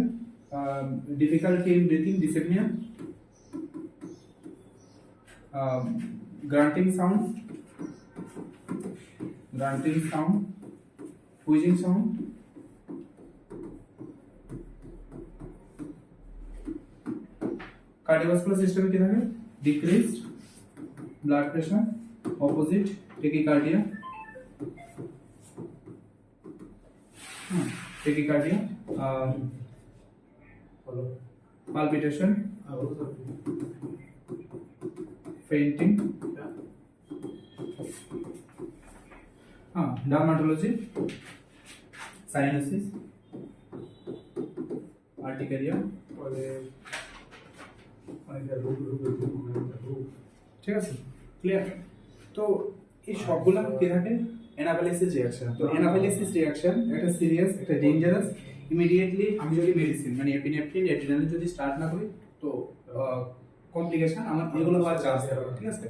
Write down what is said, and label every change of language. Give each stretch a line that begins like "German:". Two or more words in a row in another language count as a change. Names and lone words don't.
English: difficulty in breathing, dyspnea, grunting sound, wheezing sound, cardiovascular system-e
Bangla: কি থাকে?
English: decreased blood pressure, opposite tachycardia, palpitation, fainting, dermatology, cyanosis, urticaria,
Bangla: ঠিক আছে ক্লিয়ার। তো এই সবগুলো কি থাকে
English: anaphylaxis reaction.
Bangla: তো
English: anaphylaxis reaction
Bangla: একটা সিরিয়াস, একটা ডেঞ্জারাস। ইমিডিয়েটলি আমি যদি মেডিসিন মানে
English: epinephrine, adrenaline
Bangla: যদি স্টার্ট না করি তো কমপ্লিকেশন আমার এগুলো হওয়ার চান্স থাকে, ঠিক আছে।